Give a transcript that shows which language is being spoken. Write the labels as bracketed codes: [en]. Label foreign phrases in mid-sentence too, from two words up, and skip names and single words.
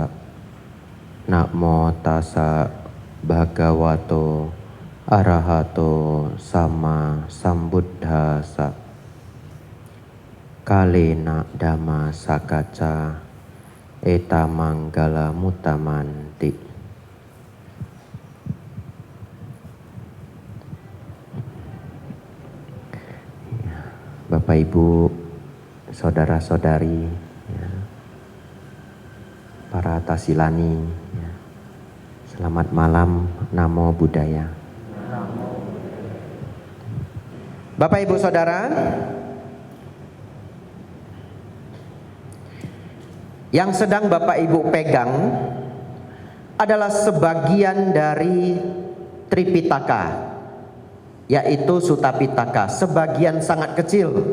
[pi] Namo tassa bhagavato arahato sama sambuddhassa. Kalena dhamma sakacca eta manggala mutamanti. [id] Bapak Ibu, saudara-saudari, ya, para tasilani, ya, selamat malam, [pi] namo buddhaya. [id] Bapak Ibu saudara, yang sedang Bapak Ibu pegang adalah sebagian dari Tripitaka, yaitu Sutta Pitaka, sebagian sangat kecil.